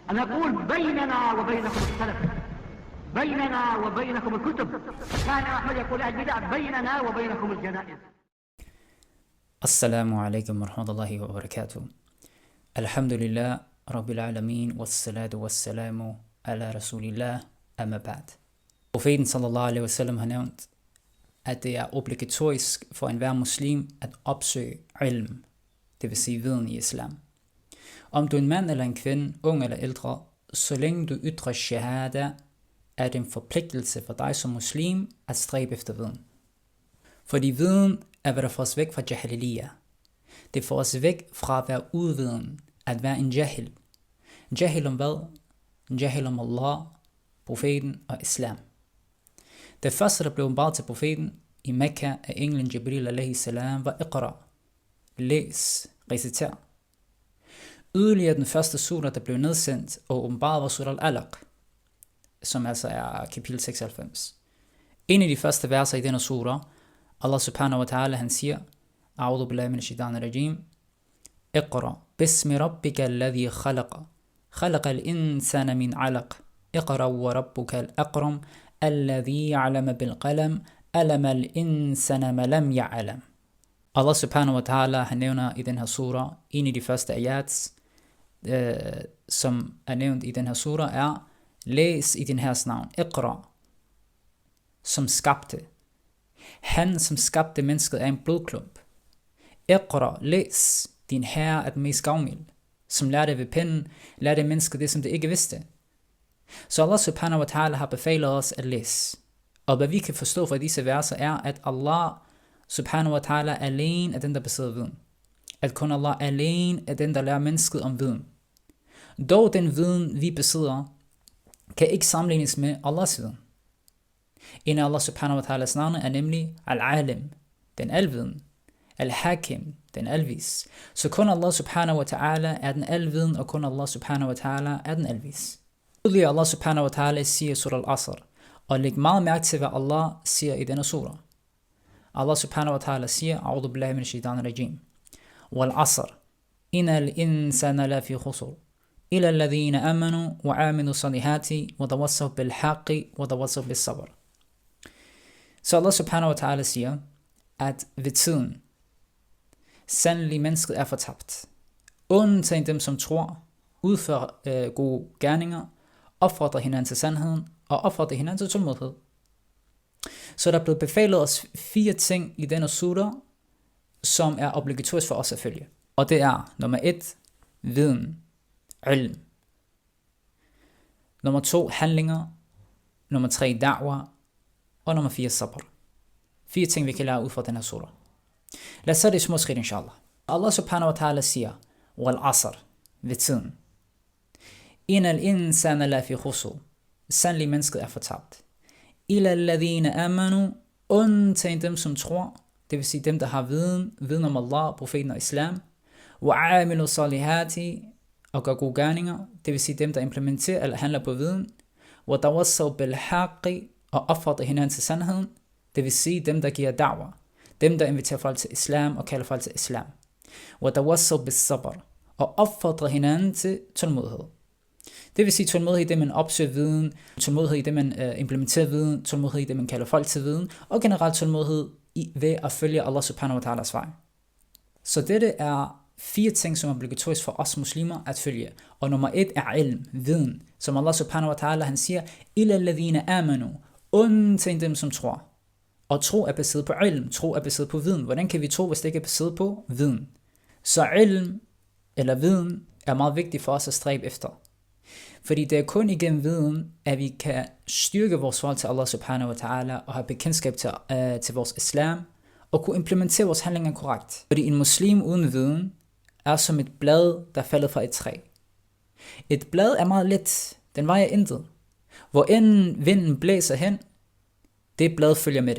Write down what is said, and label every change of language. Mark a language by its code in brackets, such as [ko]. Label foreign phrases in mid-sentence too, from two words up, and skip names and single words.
[ar] أنا أقول بيننا وبينكم السلف، بيننا وبينكم الكتب. كان أحمد يقول البدع بيننا وبينكم الجنائز. السلام عليكم ورحمة الله وبركاته. الحمد لله رب العالمين, والصلاة والسلام على Rasulillah, أما بعد. [da] Profeten [ar] صلى الله عليه وسلم [da] har nævnt, at det er obligatorisk for enhver muslim at opsøge ilm, det vil sige viden i islam. Om du er en mand eller en kvinde, ung eller ældre, så længe du ytrer shahada, er det en forpligtelse for dig som muslim at stræbe efter viden. Fordi viden er, hvad der får os væk fra jahiliyah. Det får os væk fra at være udviden, at være en jahil. En jahil om hvad? En jahil om Allah, profeten og islam. Det første, der blev åbenbart til profeten i Mekka af englen Jibril [ar] عليه السلام, [da] var Iqra. Læs, reciter. Yderligere den første sura, der blev nedsendt og åbenbart, var sura al-Alaq, som altså er kapitel 96. En af de første verser i denne sura, [ar] الله سبحانه وتعالى, [da] han siger, [ar] أعوذ بالله من الشيطان الرجيم، اقرأ باسم ربك الذي خلق، خلق الإنسان من علق، اقرأ وربك الأكرم، الذي يعلم بالقلم، علم الإنسان ما لم يعلم. الله سبحانه وتعالى, [da] han nævner i den her sura, en af de første ayats, som er nævnt i den her sura, er, læs i din herres navn, Iqra, som skabte. Han, som skabte mennesket, er en blodklump. Iqra, læs, din herre er den mest gavmild, som lærte ved pennen, lærte mennesket det, som det ikke vidste. Så [ar] الله سبحانه وتعالى [da] har befalet os at læse. Og hvad vi kan forstå fra disse verser er, at [ar] الله سبحانه وتعالى [da] alene er den, der besidder viden. At kun Allah alene er den, der lærer mennesket om viden. Dog den viden, vi besidder, kan ikke sammenlignes med Allahs viden. En af [ar] الله سبحانه وتعالى [da] navne er nemlig Al-Alim, den alviden, Al-Hakim, den alvis. Så kun [ar] الله سبحانه وتعالى [da] er den alviden, og kun [ar] الله سبحانه وتعالى [da] er den alvis. Yderligere [ar] الله سبحانه وتعالى [da] siger surah Al-Asr, og læg meget mærke til, hvad Allah siger i denne surah. [ar] الله سبحانه وتعالى siger, أعوذ بالله من الشيطان الرجيم، والعصر، إن الإنسان لفي خسر، إلا الذين آمنوا وآمنوا الصالحات، وتواصوا بالحق، وتواصوا بالصبر. [da] Så [ar] الله سبحانه وتعالى [da] siger, at ved tiden, sandelig mennesket er fortabt. Undtagen dem, som tror, udfører gode gerninger, opfordrer hinanden til sandheden, og opfordrer hinanden til tålmodighed. Så der er blevet befalet os 4 ting i denne sura, som er obligatorisk for os at følge. Og det er, nummer 1, viden, ilm. Nummer 2, handlinger. Nummer 3, da'wa. Og nummer 4, sabr. 4 ting, vi kan lære ud fra den her sura. Lad os se det i små skridt, inshallah. [ar] الله سبحانه وتعالى [da] siger, Wal-Asr, ved tiden. [ar] إن الإنسان لفي خسر, [da] sandelig mennesket er fortabt. [ar] إلا الذين آمنوا, [da] undtagen dem, som tror, det vil sige dem, der har viden om Allah, profeten og islam. [ar] وعملوا الصالحات, [da] og gør gode gerninger, det vil sige dem, der implementerer eller handler på viden. [ar] وتواصوا بالحق, [da] og opfordrer hinanden til sandheden, det vil sige dem, der giver da'wa, dem, der inviterer folk til islam og kalder folk til islam. [ar] وتواصوا بالصبر, [da] og opfordrer hinanden til tålmodighed. Det vil sige tålmodighed i det, man opsøger viden, tålmodighed i det, man implementerer viden, tålmodighed i det, man kalder folk til viden, og generelt tålmodighed ved at følge [ar] الله سبحانه وتعالى [da] vej. Så dette er 4 ting, som er obligatorisk for os muslimer at følge. Og nummer 1 er ilm, viden, som [ar] الله سبحانه وتعالى, [da] han siger, [ar] إلا الذين آمنوا, [da] undtagen dem, som tror. Og tro er baseret på ilm, tro er baseret på viden. Hvordan kan vi tro, hvis det ikke er baseret på viden? Så ilm, eller viden, er meget vigtigt for os at stræbe efter. Fordi det er kun igennem viden, at vi kan styrke vores forhold til [ar] الله سبحانه وتعالى, [da] og have bekendtskab til vores islam, og kunne implementere vores handlinger korrekt. Fordi en muslim uden viden, er som et blad, der falder fra et træ. Et blad er meget let, den vejer intet. Hvor end vinden blæser hen, det blad følger med det.